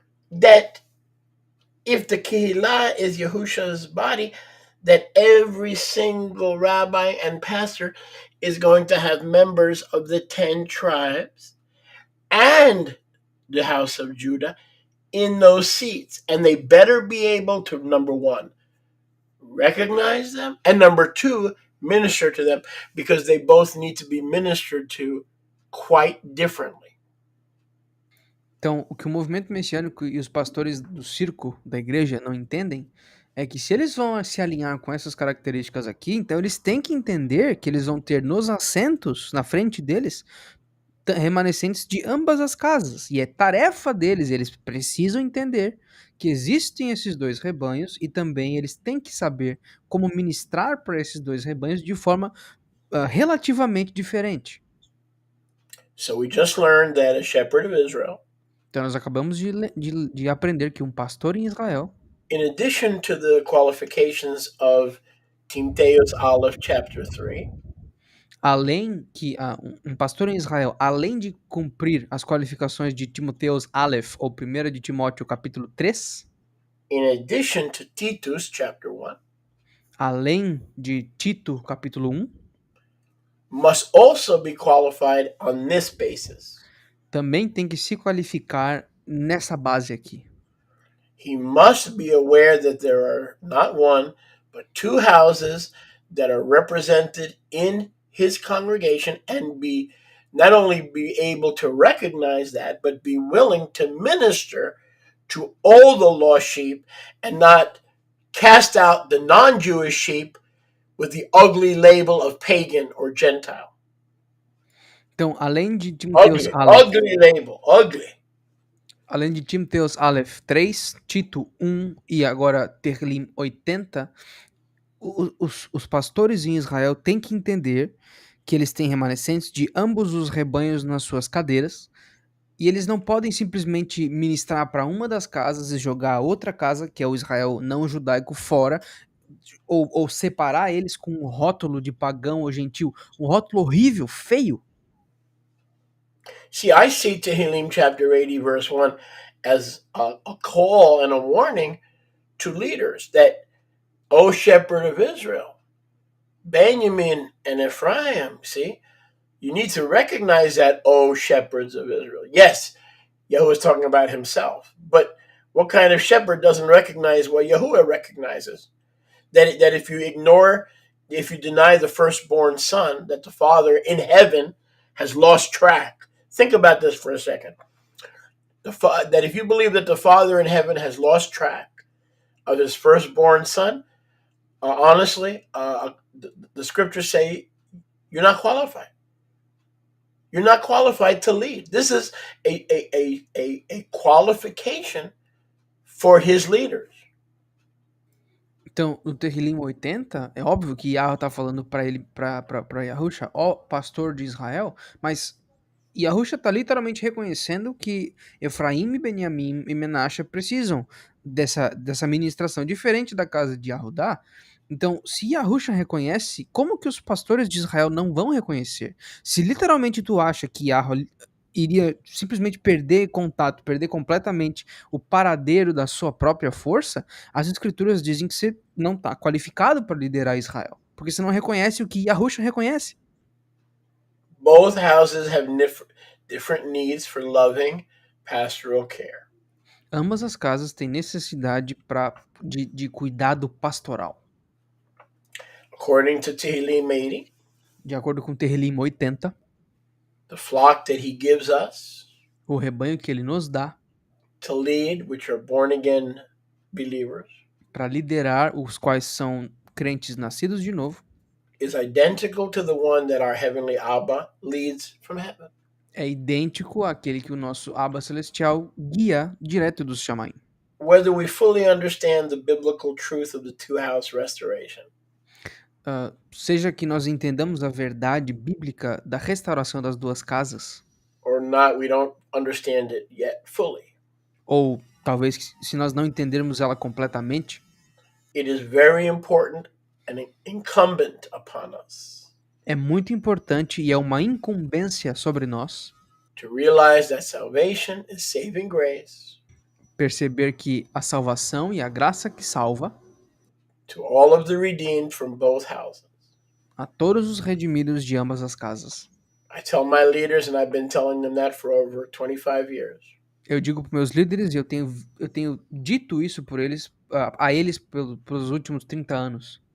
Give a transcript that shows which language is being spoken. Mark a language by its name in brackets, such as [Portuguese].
[English] that if the Kehillah is Yahusha's body, that every single rabbi and pastor is going to have members of the 10 tribes and the house of Judah in those seats. And they better be able to, number one, recognize them, and number two, minister to them, because they both need to be ministered to quite differently. [Portuguese] Então, o que o movimento messiânico e os pastores do circo da igreja não entendem é que se eles vão se alinhar com essas características aqui, então eles têm que entender que eles vão ter nos assentos, na frente deles, remanescentes de ambas as casas. E é tarefa deles, eles precisam entender que existem esses dois rebanhos e também eles têm que saber como ministrar para esses dois rebanhos de forma relativamente diferente. [English] So we just learned that a shepherd of Israel, [Portuguese] Então nós acabamos de aprender que um pastor em Israel, [English] in addition to the qualifications of Timotheus Aleph chapter 3, [Portuguese] além que um pastor em Israel, além de cumprir as qualificações de Timoteus Aleph, ou 1 de Timóteo capítulo 3, [English] in addition to Titus chapter 1, [Portuguese] além de Tito capítulo 1, [English] must also be qualified on this basis. [Portuguese] também tem que se qualificar nessa base aqui. [English] He must be aware that there are not one, but two houses that are represented in his congregation, and be not only be able to recognize that, but be willing to minister to all the lost sheep and not cast out the non-Jewish sheep with the ugly label of pagan or Gentile. [Portuguese] Então, além de Timoteus [English] Ugly, Aleph, ugly label, ugly. [Portuguese] além de Timoteus Aleph 3, Tito 1 e agora Terrilim 80, os pastores em Israel têm que entender que eles têm remanescentes de ambos os rebanhos nas suas cadeiras, e eles não podem simplesmente ministrar para uma das casas e jogar a outra casa, que é o Israel não judaico, fora, ou separar eles com um rótulo de pagão ou gentil, um rótulo horrível, feio. [English] See, I see Tehillim chapter 80, verse 1 as a call and a warning to leaders that, O shepherd of Israel, Benjamin and Ephraim, see, you need to recognize that, O shepherds of Israel. Yes, Yahuwah is talking about himself, but what kind of shepherd doesn't recognize what Yahuwah recognizes? That if you deny the firstborn son, that the Father in heaven has lost track. Think about this for a second. That if you believe that the Father in heaven has lost track of his firstborn son, honestly, the scriptures say you're not qualified. You're not qualified to lead. This is a qualification for his leaders. [Portuguese] Então, no Terrilim 80, é óbvio que Yahweh está falando para ele, para Yahusha, ó pastor de Israel, mas Yahusha está literalmente reconhecendo que Efraim, Benjamim e Menashe precisam dessa ministração diferente da casa de Yahudá. Então, se Yahusha reconhece, como que os pastores de Israel não vão reconhecer? Se literalmente tu acha que Yahweh iria simplesmente perder contato, perder completamente o paradeiro da sua própria força, as escrituras dizem que você não está qualificado para liderar Israel, porque você não reconhece o que Yahusha reconhece. [English] Both houses have different needs for loving pastoral care. [Portuguese] Ambas as casas têm necessidade de cuidado pastoral. [English] According to Tehillim 80, [Portuguese] De acordo com Terrilim 80, [English] the flock that he gives us [Portuguese] o rebanho que ele nos dá [English] to lead, which are born again believers, [Portuguese] para liderar, os quais são crentes nascidos de novo, [English] is identical to the one that our heavenly Abba leads from heaven. [Portuguese] É idêntico àquele que o nosso Abba Celestial guia direto dos Shamayim. [English] Whether we fully understand the biblical truth of the two-house restoration [Portuguese] Seja que nós entendamos a verdade bíblica da restauração das duas casas, [English] or not, we don't understand it yet fully. [Portuguese] ou talvez se nós não entendermos ela completamente, [English] It is very important and incumbent upon us [Portuguese] é muito importante e é uma incumbência sobre nós [English] to realize that salvation is saving grace [Portuguese] perceber que a salvação e a graça que salva [English] to all of the redeemed from both houses. [Portuguese] a todos os redimidos de ambas as casas. [English] I tell my leaders, and I've been telling them that for over 25 years, [Portuguese] Eu digo para meus líderes e eu tenho dito isso por eles, a eles pelos últimos 30 anos.